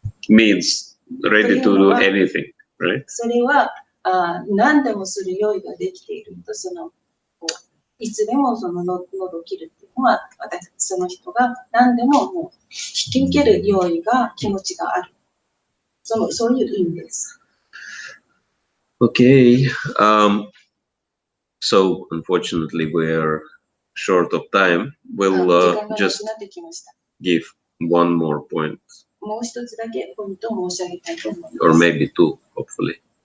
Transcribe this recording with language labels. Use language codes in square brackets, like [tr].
[en] Means ready to do anything, right? [ja] それは何でもする用意ができていると、そのいつでもその喉を切るっていうのは、その人が何でももう引き受ける用意が気持ちがある。そういう意味です。 [en] Okay, so unfortunately we are short of time. We'll just give one more point. Or maybe two, hopefully.